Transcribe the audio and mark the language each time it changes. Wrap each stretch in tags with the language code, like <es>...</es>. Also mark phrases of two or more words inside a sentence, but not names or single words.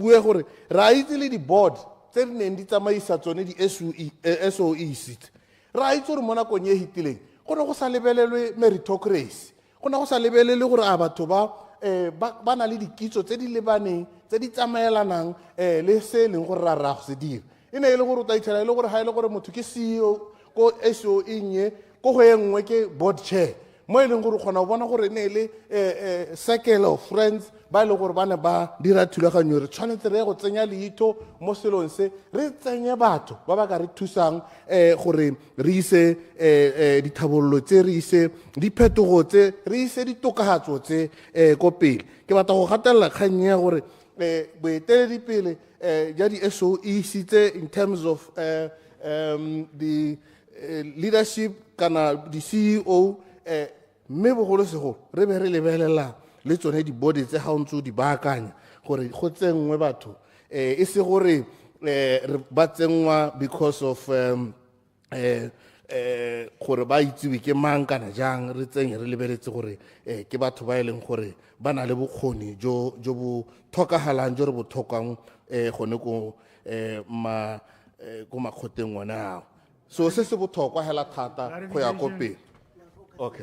<tn>bue gore re a itse le di-board tse di neng di tsamaisa tsone di-SOEs re a itse gore mo nakong e hitileng go ne go sa lebelelwe meritocracy go ne go sa lebelele gore a batho ba na le dikitso tse di lebaneng tse di tsamaelanang le se e leng gore ra go se dira e ne e le gore o tla itlhela e le gore ga e le gore motho ke CEO ko SOE nye ko go e nngwe ke</tn> <en>board chair</en> <tn>mo e leng gore o kgona go bona gore ne le</tn> <en>circle of friends</en> <tn>ba e leng gore ba ne ba dira thulaganyo re tshwanetse re go tsenya leitho mo selong se re tsenye batho ba ba ka re thusang gore re ise dithabololo tse re ise diphetogo tse re ise ditokagatso tse ko pele ke batla go gatelela kgang ya gore boeteledipele ja di-SOEs tse</tn> <en>in terms of the leadership</en> <tn>kana di-CEO mme bogolosegolo re be re lebelela le tsone di-body tse ga o ntse o di baakanya gore go tsenngwe batho e se gore ba tsenngwa</tn> <en>because of</en> <tn>gore ba itsewe ke mang kana jang re tsenye re lebeletse gore ke batho ba e leng gore ba na le bokgoni jo bo tlhokagalang jo re bo tlhokang gone ko makgoteng one ao so se se botlhokwa hela thata go ya ko pele okay</tn>